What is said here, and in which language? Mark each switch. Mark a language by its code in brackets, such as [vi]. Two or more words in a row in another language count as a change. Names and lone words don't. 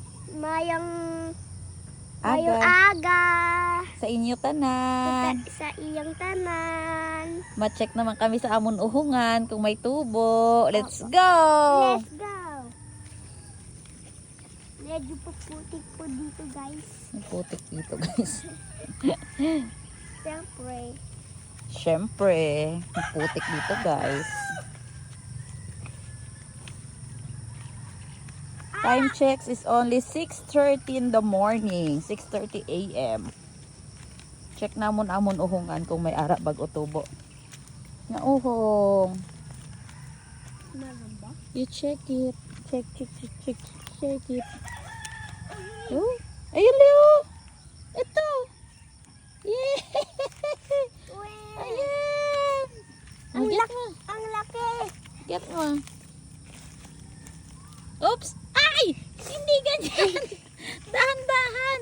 [hil] Mayang Aga. aga. Sa inyo tanan. Sa iyang tanan. Ma-check naman kami sa amon uhungan kung may tubo. [en] Let's go! Let's go! [tl] Medyo puputik po dito, guys. May putik dito, guys. Siyempre. Siyempre, may putik dito, guys. [en] Time checks is only 6:30 in the morning. 6:30 a.m. [hil] Check namon amon uhungan kung may ara bag o tubo. Nga uhong. [tl] Meron ba? [en] You check it. Check it. [tl] Oh, ayun Leo. Ito. Yeah. Ayan. Ang Get mo. Ang laki. Get mo. Oops. Ay! Hindi ganyan. Dahan-dahan.